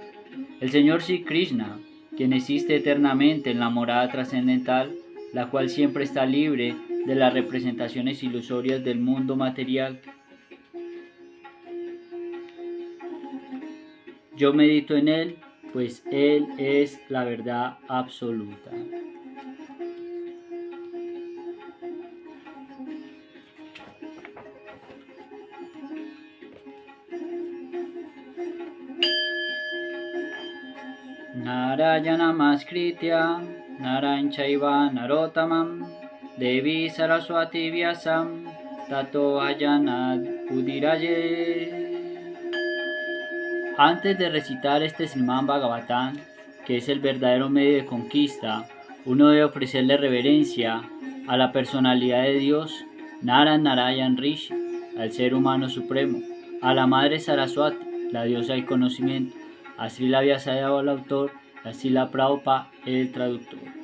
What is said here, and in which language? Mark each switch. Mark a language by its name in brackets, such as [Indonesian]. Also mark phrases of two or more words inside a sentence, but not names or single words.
[Spanish] El Señor Sri Krishna, quien existe eternamente en la morada trascendental, la cual siempre está libre de las representaciones ilusorias del mundo material. Yo medito en Él, pues Él es la verdad absoluta. [Sanskrit] नारायणं नमस्कृत्य नरं चैव नरोत्तमम् देवीं सरस्वतीं व्यासं ततो जयमुदीरयेत्. [Spanish] Antes de recitar este Srimad Bhagavatam, que es el verdadero medio de conquista, uno debe ofrecerle reverencia a la personalidad de Dios, Narayan Rishi, al ser humano supremo, a la Madre Saraswati, la diosa del conocimiento, a Srila Vyasadeva el autor, a Srila Prabhupada el traductor.